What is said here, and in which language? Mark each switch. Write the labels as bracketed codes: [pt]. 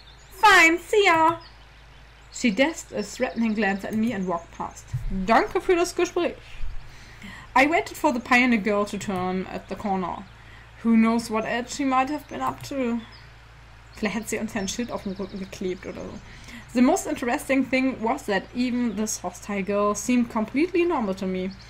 [en] Fine, see ya! She dashed a threatening glance at me and walked past. [de] Danke für das Gespräch. [en] I waited for the pioneer girl to turn at the corner. Who knows what else she might have been up to? [de] Vielleicht hat sie uns ja ein Schild auf den Rücken geklebt oder so. [en] The most interesting thing was that even this hostile girl seemed completely normal to me.